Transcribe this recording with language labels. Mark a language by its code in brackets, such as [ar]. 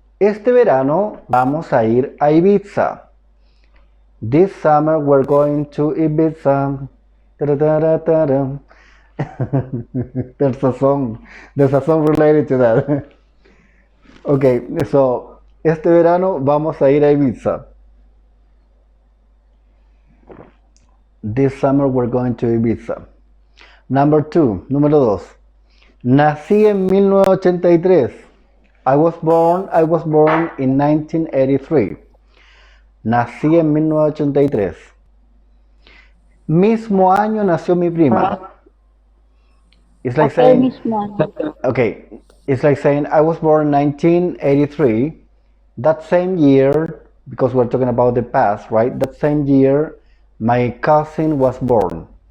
[es] Este verano vamos a ir a Ibiza. [en] This summer we're going to Ibiza. Ta-da-da-da-da. There's a song related to that. Okay, so [es] este verano vamos a ir a Ibiza. [en] This summer we're going to Ibiza. Number 2, [es] número 2. Nací en 1983. [en] I was born in 1983. [es] Nací en 1983. Mismo año nació mi prima. [en] It's like saying, [es] mismo año. [en] okay, it's like saying I was born in 1983. That same year, because we're talking about the past, right? That same year, my cousin was born.